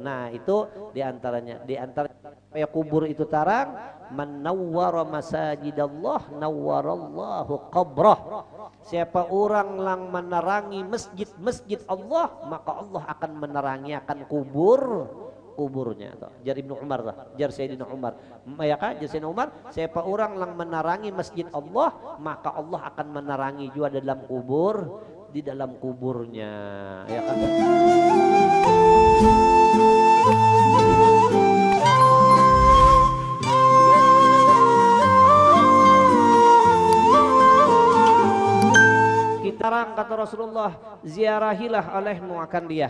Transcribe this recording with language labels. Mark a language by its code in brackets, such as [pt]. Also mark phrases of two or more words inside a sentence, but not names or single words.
[id] Nah, itu diantaranya supaya kubur itu tarang, [ar] من نور مساجد الله نور الله قبره. [id] Siapa orang yang menerangi masjid-masjid Allah, maka Allah akan menerangi akan kuburnya. Jar Ibnu Umar lah, jar Sayyidina Umar. Ya kan, jar Sayyidina Umar, siapa orang yang menerangi masjid Allah, maka Allah akan menerangi juga di dalam kuburnya. Ya kan. Tarang kata Rasulullah, ziarahilah olehmu akan dia.